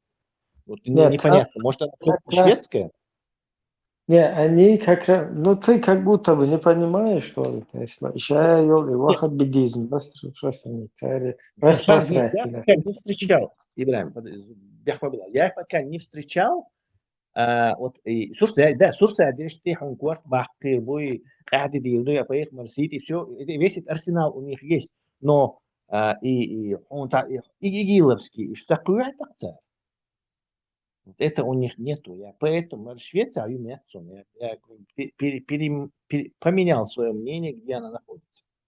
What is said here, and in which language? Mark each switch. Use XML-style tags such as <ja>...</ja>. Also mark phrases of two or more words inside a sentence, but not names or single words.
<ru>Вот непонятно, может она шведская? Не, они как раз, ты как будто бы не понимаешь, что это исламщаю и ваххабидизм, распространение. Я не встречал, Ибрахим, я пока не встречал. Сурсия, Дештихан, Кварт, Бахтир, Буй, Кади, Дилду, Апаих, Марсити, все, весь этот арсенал у них есть, но и Игиловский, и что такое это? Это у них нету. Поэтому Швеция, я поменял свое мнение, где она находится.</ru>